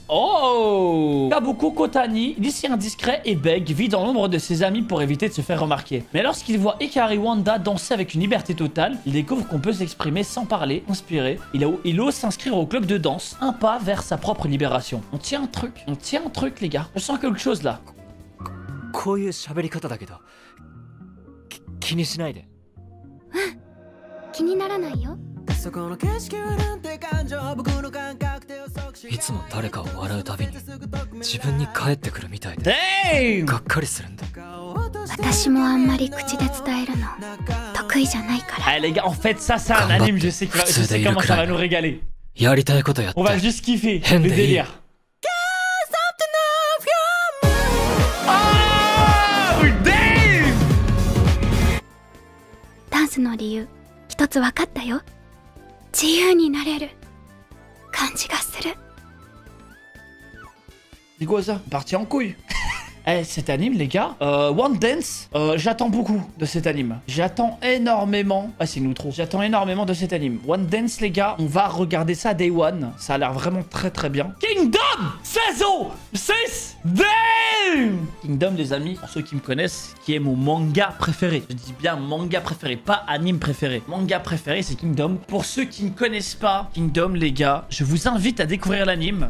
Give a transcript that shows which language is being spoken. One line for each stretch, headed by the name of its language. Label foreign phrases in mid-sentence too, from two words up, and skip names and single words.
French: Oh, Kabuko Kotani, lycéen discret et bègue, vit dans l'ombre de ses amis pour éviter de se faire remarquer. Mais lorsqu'il voit Hikari Wanda danser avec une liberté totale, il découvre qu'on peut s'exprimer sans parler, inspirer. Il ose s'inscrire au club de danse. Un pas vers sa propre libération. On tient un truc, les gars. Je sens quelque chose, là.
Japanese: こういう喋り方だけど気にしないで。気にならないよ。いつも誰かを笑うたびに自分に返ってくるみたいでがっかりするんだ。私もあんまり口で伝えるの得意じゃないから。
French: Ah les gars, en fait ça c'est un anime, je sais comment ça va nous régaler.
Japanese: やりたいことやって。
French: On va juste kiffer le délire. Damn!
Japanese: ダンスの理由一つ分かったよ。自由になれる感じがする。
French: C'est quoi ça? Parti en couille. Eh, cet anime, les gars, One Dance, j'attends beaucoup de cet anime. J'attends énormément. Ah, c'est nous trop. J'attends énormément de cet anime. One Dance, les gars, on va regarder ça
English: Day One.
French: Ça a l'air vraiment très très bien. Kingdom saison 6. Damn! Kingdom, les amis, pour ceux qui me connaissent, qui est mon manga préféré. Je dis bien manga préféré, pas anime préféré. Manga préféré, c'est Kingdom. Pour ceux qui ne connaissent pas Kingdom, les gars, je vous invite à découvrir l'anime.